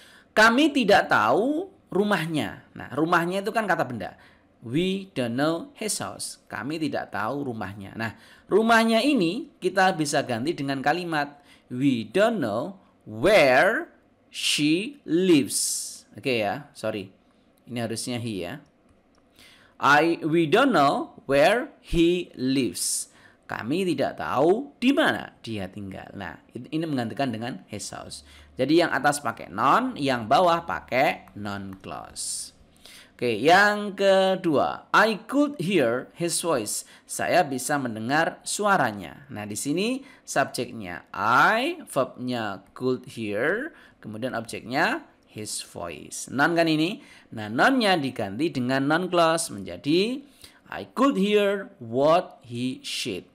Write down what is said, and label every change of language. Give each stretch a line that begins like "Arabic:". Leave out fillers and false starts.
Indonesian: Kami tidak tahu rumahnya. Nah, rumahnya itu kan kata benda.
English: We don't know his house.
Indonesian: Kami tidak tahu rumahnya. Nah, rumahnya ini kita bisa ganti dengan kalimat
English: we don't know where she lives.
Indonesian: Oke ya, sorry. Ini harusnya he ya.
English: We don't know where he lives.
Indonesian: Kami tidak tahu di mana dia tinggal. Nah, ini menggantikan dengan his house. Jadi yang atas pakai non, yang bawah pakai non clause. Oke, yang kedua,
English: I could hear his voice.
Indonesian: Saya bisa mendengar suaranya. Nah, di sini subjeknya I, verbnya could hear, kemudian objeknya his voice. Non kan ini? Nah, nonnya diganti dengan non clause menjadi
English: I could hear what he said.